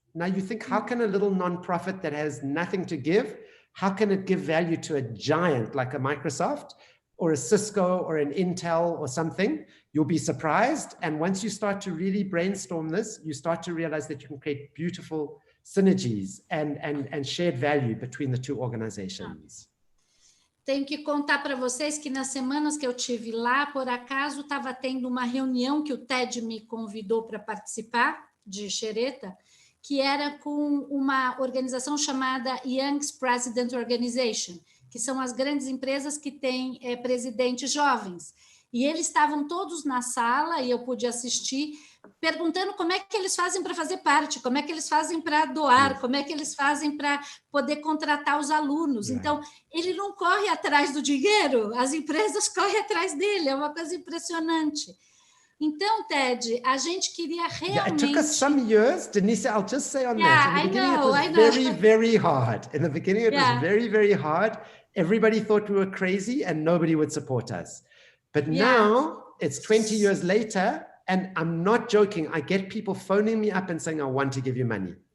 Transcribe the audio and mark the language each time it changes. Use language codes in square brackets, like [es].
[en] Now you think, how can a little nonprofit that has nothing to give, how can it give value to a giant like a Microsoft or a Cisco or an Intel or something? You'll be surprised. And once you start to really brainstorm this, you start to realize that you can create beautiful synergies and shared value between the two organizations. [pt] Tenho que contar para vocês que nas semanas que eu tive lá, por acaso estava tendo uma reunião que o TED me convidou para participar, de Xereta, que era com uma organização chamada Young's President Organization, que são as grandes empresas que têm presidentes jovens. E eles estavam todos na sala, e eu pude assistir, perguntando como é que eles fazem para fazer parte, como é que eles fazem para doar, como é que eles fazem para poder contratar os alunos. Então, ele não corre atrás do dinheiro, as empresas correm atrás dele, é uma coisa impressionante. Então, Ted, a gente queria realmente... [en] It took us some years, Denise, I'll just say on that. In the beginning, it was very, very hard. In the beginning, it was very, very hard. Everybody thought we were crazy and nobody would support us. But now, it's 20 years later, and I'm not joking, I get people phoning me up and saying, I want to give you money.